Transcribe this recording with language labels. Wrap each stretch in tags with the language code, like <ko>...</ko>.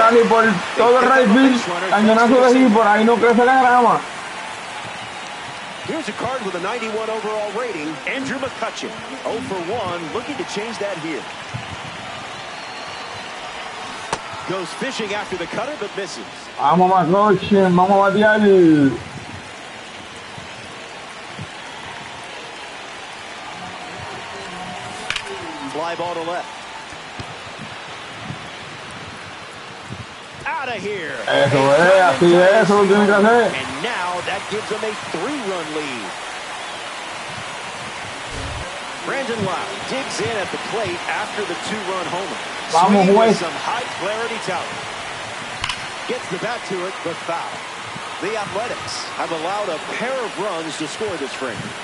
<es>Carrali por todo el right field, cañonazo de hit, por ahí no crece la grama.</es> <en>Here's a card with a 91 overall rating, Andrew McCutchen. 0 for 1, looking to change that here. Goes fishing after the cutter, but misses.</en> <es>Vamos, McCutchen, vamos a batear.</es> <en>Fly ball to left. Out of here.</en> <es>Eso es, así es, eso lo tiene que hacer.</es> <en>And now that gives them a 3-run lead. Brandon Lau digs in at the plate after the 2-run homer.</en> <es>Vamos,</es> <en>Swinging</en> <es>juez.</es> <en>with some high clarity talent. Gets the bat to it, but foul. The Athletics have allowed a pair of runs to score this frame.</en>